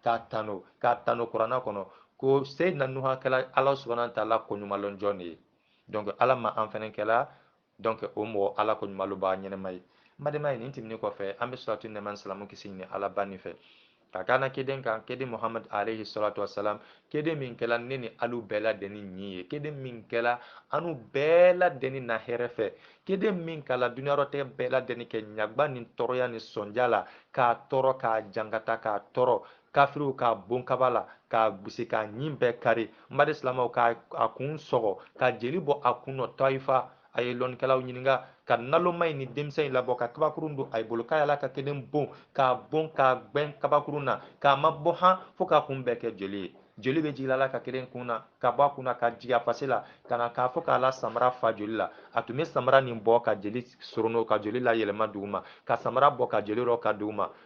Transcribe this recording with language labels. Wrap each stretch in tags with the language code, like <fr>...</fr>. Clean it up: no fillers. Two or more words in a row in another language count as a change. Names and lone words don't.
<bm>k'a tano kuranna kɔnɔ ko seyidina nuhu kɛla ala sɔnna taala ko ɲumanlɔn jɔn de ye donc ala ma an fɛnɛ kɛla donc o mɔgɔ ala ko ɲumanlɔba ɲɛnɛma ye madema ye nin tɛmɛnen kɔfɛ an bɛ suratu nɛma salamu kisi ɲini ala ba nin fɛ ka kana keden kan keden muhammad</bm> <ar>عليه الصلاة والسلام</ar> <bm>keden min kɛla ne ni alu bɛɛ lajɛlen ɲi ye keden min kɛla anu bɛɛ lajɛlen na hɛrɛ fɛ keden min kala duniyarɔtɛ bɛɛ lajɛlen kɛ ɲagba ni tɔɔrɔya ni sɔnja la k'a tɔɔrɔ k'a jankata k'a tɔɔrɔ kafiriw k'a bon kaba la k'a gosi k'a ɲin bɛɛ kari n badi silamaw k'a kun sɔgɔ ka jeli bɔ a kun nɔ taifa a ye lɔnnikɛlaw ɲininka ka naloma in ni denmisɛn in labɔ ka kabakurun don a ye bolo k'a yala ka kelen bon k'a bon k'a gbɛn kabakurun na k'a ma bɔ han fo k'a kun bɛɛ kɛ jeli ye jeli bɛ jigin a la ka kelen kun na ka bɔ a kun na ka jigin a fasi la ka na k'a fɔ k'a la samara fa joli la a tun bɛ samara nin bɔ ka jeli sorono ka joli la yɛlɛma duguma ka samara bɔ ka jeli rɔ ka duguma</bm>